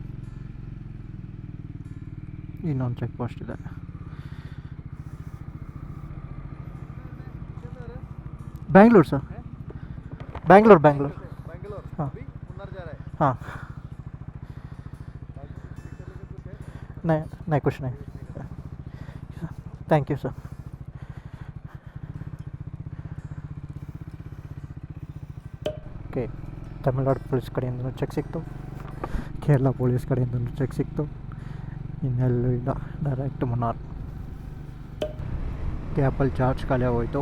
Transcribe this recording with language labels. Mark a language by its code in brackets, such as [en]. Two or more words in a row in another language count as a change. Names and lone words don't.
[kn] ಇನ್ನೊಂದು ಚೆಕ್ ಪೋಸ್ಟ್ ಇದೆ. [hi] बैंगलोर सर, बैंगलोर बैंगलोर। बैंगलोर हाँ अभी मुन्नार जा रहा है। हाँ। पिक्चर लेके कुछ है? नहीं नहीं कुछ नहीं। [en] thank you sir. [kn] ಓಕೆ, ತಮಿಳ್ನಾಡು ಪೊಲೀಸ್ ಕಡೆಯಿಂದನೂ ಚೆಕ್ ಸಿಕ್ತು, ಕೇರಳ ಪೊಲೀಸ್ ಕಡೆಯಿಂದನೂ ಚೆಕ್ ಸಿಕ್ತು. ಇನ್ನೆಲ್ಲೂ ಇಲ್ಲ, ಡೈರೆಕ್ಟ್ ಮುನ್ನಾರ್. ಗ್ಯಾಪಲ್ಲಿ ಚಾರ್ಜ್ ಖಾಲಿ ಆಗೋಯ್ತು.